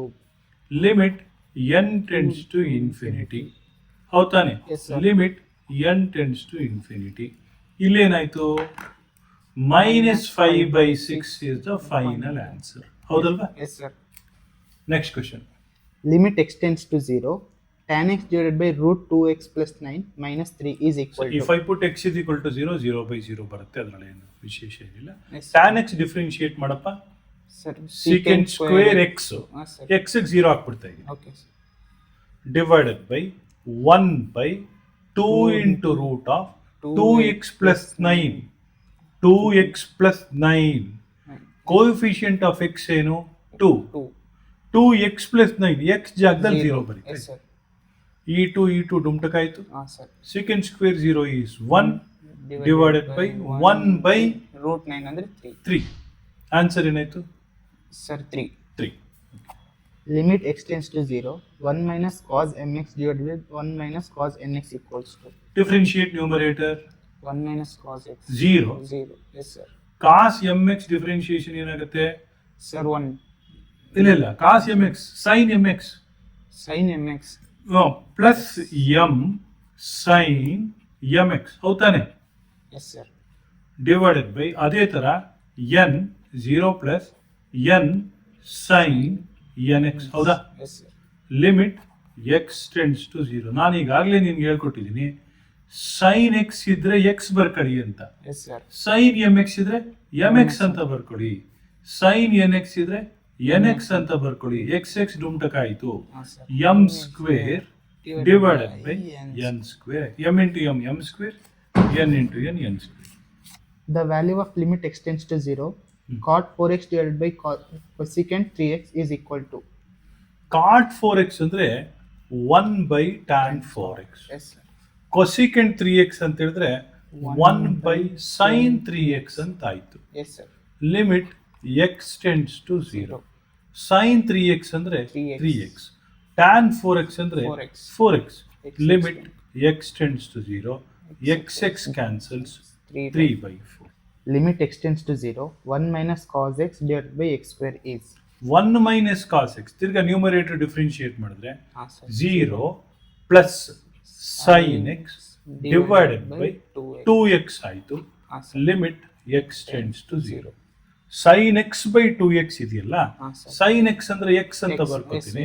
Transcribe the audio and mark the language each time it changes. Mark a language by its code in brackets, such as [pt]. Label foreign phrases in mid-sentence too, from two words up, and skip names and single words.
[en] limit n tends to infinity. ಹೌದಾನೆ? limit n tends to infinity. ಇಲ್ಲೇನಾಯ್ತು? minus 5/6 is the final answer. ಹೌದಲ್ವಾ? next question. ಲಿಮಿಟ್ x tends to 0 tan x divided by root 2x plus 9 minus 3 is equal to. If I put x is equal to 0, 0/0 [kn] ಬರುತ್ತೆ. ಅದರಲ್ಲಿ ಏನು ವಿಶೇಷ ಏನಿಲ್ಲ. [en] tan x differentiate [kn] ಮಾಡಪ್ಪ. [en] secant square x x [kn] ಗೆ 0 ಹಾಕ್ಬಿಡ್ತಾ ಇದ್ದೀನಿ. [en] okay sir. divided by 1/2 into root of 2x plus 9. 2x plus 9 coefficient of x ಏನು? 2. 2x plus 9 [kn] x ಜಾಗದಲ್ಲಿ 0 ಬರುತ್ತೆ. ಈ 2 ಡುಮ್ಟಕಾಯ್ತು. [en] secant square 0 is 1 divided by 1/√9 [kn] ಅಂದ್ರೆ 3. ಆನ್ಸರ್ ಏನಾಯ್ತು [en] ಸರ್? 3. ಲಿಮಿಟ್ x tends to 0 1 minus cos mx divided by 1 minus cos nx equals to. differentiate numerator 1 minus cos x 0. yes sir. cos mx differentiation [kn] ಏನಾಗುತ್ತೆ ಸರ್? 1. [en] ಇಲ್ಲ cos mx sin mx plus m sin mx. ಹೌದಾನೆ? yes sir. divided by [kn] ಅದೇ ತರ [en] n 0 plus n sin nx. ಹೌದಾ? limit x tends to 0. [kn] ನಾನು ಈಗಾಗಲೇ ನಿನ್ಗೆ ಹೇಳ್ಕೊಟ್ಟಿದ್ದೀನಿ, sin x ಇದ್ರೆ x ಬರ್ಕೊಳ್ಳಿ ಅಂತ. sin mx ಇದ್ರೆ mx ಅಂತ ಬರ್ಕೊಳ್ಳಿ. sin nx ಇದ್ರೆ nx ಅಂತ ಬರ್ಕೊಳ್ಳಿ. [en] x [kn] ಡುಮ್ಟಕ ಆಯಿತು. [en] m square divided by n square. m into m square, n into n square. The value of limit x tends to 0 cot 4x divided by cosecant 3x is equal to. [kn] cot 4x ಅಂದ್ರೆ 1/tan 4x. cosecant 3x ಅಂತ ಹೇಳಿದ್ರೆ 1/sin 3x ಅಂತ ಆಯ್ತು. [en] limit x tends to 0. [kn] sin 3x ಅಂದ್ರೆ 3x. tan 4x ಅಂದ್ರೆ 4x. [en] limit x tends to 0. x cancels 3/4. ಲಿಮಿಟ್ x tends to 0 1 minus cos x divided by x square is. 1 minus cos x [kn] ತಿರ್ಗಾ [en] numerator differentiate [kn] ಮಾಡಿದ್ರೆ [en] 0 plus sin x divided by 2x [kn] ಆಯಿತು. [en] limit x tends to 0. sin x by 2x [kn] ಇದೆಯಲ್ಲ, sin x ಅಂದ್ರೆ x ಅಂತ ಬರ್ಕೊತೀನಿ.